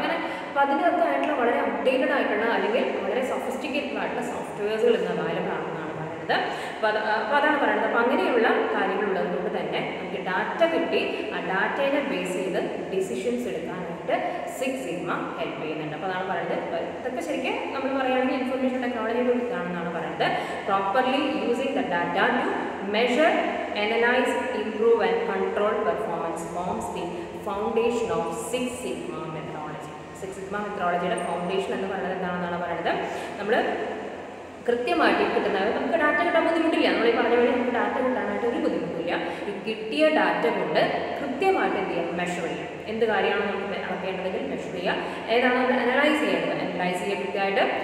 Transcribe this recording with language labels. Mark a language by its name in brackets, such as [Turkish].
[Malayalam] അങ്ങനെ അപ്പോൾ അതിനകത്ത് ആയിട്ടുള്ള വളരെ അപ്ഡേറ്റഡ് ആയിട്ടുള്ള അല്ലെങ്കിൽ വളരെ സൊഫിസ്റ്റിക്കേറ്റഡ് ആയിട്ടുള്ള സോഫ്റ്റ്വെയർസുകൾ ഇന്ന് അവൈലബിൾ ആണെന്നാണ് പറയുന്നത്. അപ്പോൾ അതാണ് പറയുന്നത്. അപ്പോൾ അങ്ങനെയുള്ള കാര്യങ്ങളുള്ളത് കൊണ്ട് തന്നെ നമുക്ക് ഡാറ്റ കിട്ടി ആ ഡാറ്റയെ ബേസ് ചെയ്ത് ഡിസിഷൻസ് എടുക്കാനായിട്ട് സിക്സ് സിഗ്മ ഹെൽപ്പ് ചെയ്യുന്നുണ്ട്. അപ്പോൾ അതാണ് പറയുന്നത്. ഇതൊക്കെ ശരിക്കും നമ്മൾ പറയുകയാണെങ്കിൽ ഇൻഫർമേഷൻ ടെക്നോളജിയുടെ ഇതാണെന്നാണ് പറയുന്നത്. [English] Properly using the data to measure, analyze, improve and control performance forms the foundation of Six Sigma methodology. [Malayalam] Six Sigma methodologyയുടെ foundation എന്ന് പറയുന്നത് എന്താണെന്നാണ് പറയുന്നത്. നമ്മൾ കൃത്യമായിട്ട് കിട്ടുന്നത് നമുക്ക് ഡാറ്റ കിട്ടാൻ ബുദ്ധിമുട്ടില്ല. നമ്മൾ ഈ പറഞ്ഞ വഴി നമുക്ക് ഡാറ്റ കിട്ടാനായിട്ട് ഒരു ബുദ്ധിമുട്ടില്ല. ചെയ്യുക, ഈ കിട്ടിയ ഡാറ്റ കൊണ്ട് കൃത്യമായിട്ട് എന്ത് ചെയ്യുക, മെഷർ ചെയ്യുക. എന്ത് കാര്യമാണ് നമുക്ക് അളക്കേണ്ടതെങ്കിൽ മെഷർ ചെയ്യുക. ഏതാണ് നമ്മൾ അനലൈസ് ചെയ്യേണ്ടത്, അനലൈസ് ചെയ്യുക കൃത്യമായിട്ട്.